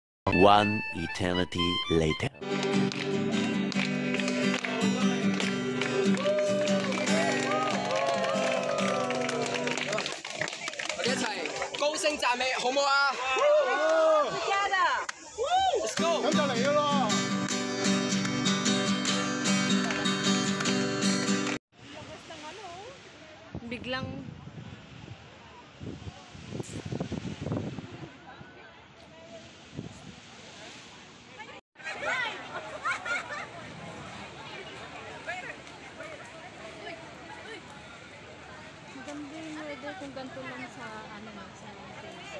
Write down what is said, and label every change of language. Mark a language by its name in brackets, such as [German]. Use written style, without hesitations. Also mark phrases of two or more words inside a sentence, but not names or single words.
[English] One eternity later. [Cantonese] 我哋一齊高聲讚美，好唔好啊 ？ [English] Let's go！ [Cantonese] 咁就嚟㗎咯。 [Filipino] Biglang Maganda yung weather kung ganito lang sa ano na sa Quezon.